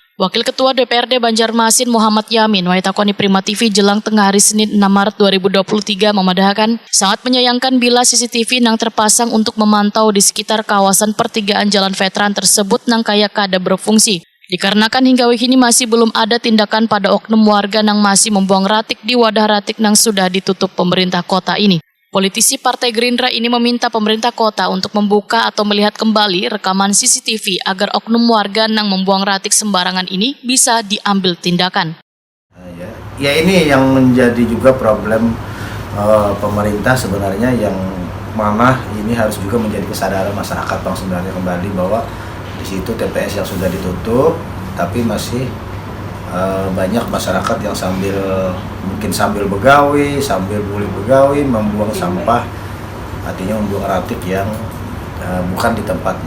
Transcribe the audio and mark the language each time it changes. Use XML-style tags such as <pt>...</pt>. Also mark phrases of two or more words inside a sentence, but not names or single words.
<id>Wakil Ketua DPRD Banjarmasin Muhammad Yamin waitakoni Prima TV jelang tengah hari Senin 6 Maret 2023 memadahkan sangat menyayangkan bila CCTV yang terpasang untuk memantau di sekitar kawasan pertigaan Jalan Veteran tersebut</id> <bjn>nang kaya kada</bjn> <id>berfungsi. Dikarenakan hingga kini masih belum ada tindakan pada oknum warga yang masih membuang ratik di wadah ratik yang sudah ditutup pemerintah kota ini. Politisi Partai Gerindra ini meminta pemerintah kota untuk membuka atau melihat kembali rekaman CCTV agar oknum warga yang membuang ratik sembarangan ini bisa diambil tindakan. Ya ini yang menjadi juga problem pemerintah sebenarnya, yang mana ini harus juga menjadi kesadaran masyarakat Bang sebenarnya kembali bahwa di situ TPS yang sudah ditutup tapi masih banyak masyarakat yang mungkin sambil begawi, sambil boleh begawi, membuang sampah, artinya membuang ratik yang bukan di tempatnya.</id>